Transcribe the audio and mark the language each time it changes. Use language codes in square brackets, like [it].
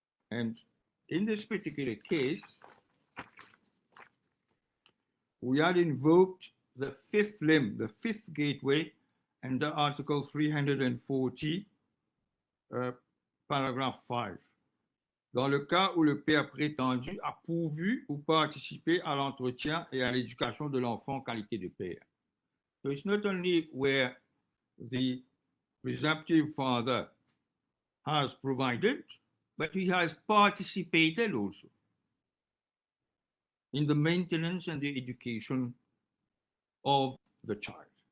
[en] And in this particular case, we had invoked the 5th limb, the 5th gateway, under Article 340, paragraphe 5. [fr] Dans le cas où le père prétendu a pourvu ou participé à l'entretien et à l'éducation de l'enfant en qualité de père. [en] So it's not only where the presumptive father has provided, but he has participated also in the maintenance and the education of the child.